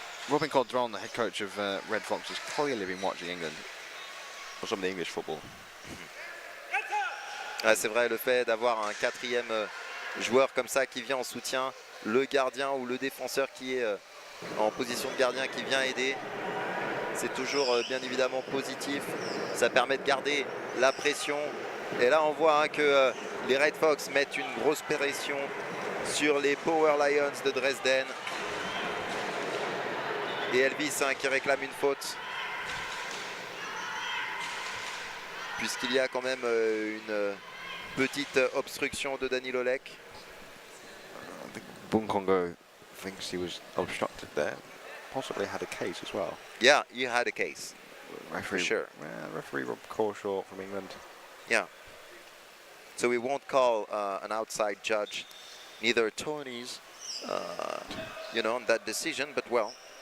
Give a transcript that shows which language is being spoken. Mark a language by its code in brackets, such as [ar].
[en] Robin Caudron, the head coach of Red Fox, has clearly been watching England or some of the English football. [fr] Ah, c'est vrai, le fait d'avoir un 4e joueur comme ça qui vient en soutien, le gardien ou le défenseur qui est en position de gardien qui vient aider, c'est toujours bien évidemment positif. Ça permet de garder la pression. Et là, on voit que les Red Fox mettent une grosse pression sur les Power Lions de Dresden. Et Elvis qui réclame une faute. Puisqu'il y a quand même une petite obstruction de Daniel Oleg. [en] I think Bunkongo thinks he was obstructed there. Possibly had a case as well. Yeah, he had a case. Referee, for sure. Referee Rob Corshaw from England. Yeah. So we won't call an outside judge, neither Tony's, on that decision, but well.